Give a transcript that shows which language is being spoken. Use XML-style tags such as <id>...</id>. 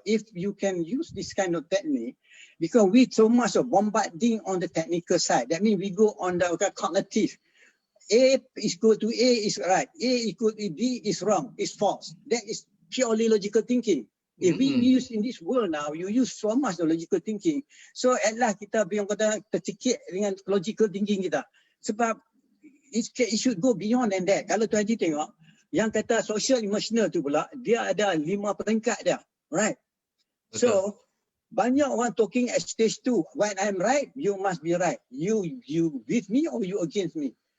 <en>If you can use this kind of technique, because we so much of bombarding on the technical side. That means we go on the cognitive. A is equal to A is right. A equal to B is wrong, is false. That is purely logical thinking. If we use in this world now, you use so much of logical thinking.</en> <ms>So adalah kita bilang kata tercekik dengan</ms> <en>logical thinking</en> <ms>kita.</ms> <en>Sebab it should go beyond than that.</en> <ms>Kalau Tuan Haji tengok, yang kata social emotional tu pula, dia ada 5 peringkat dia. Right? Betul.</ms> <en>So,</en> <ms>banyak orang</ms> <en>talking at stage 2. When I'm right, you must be right. You with me or you against me.</en>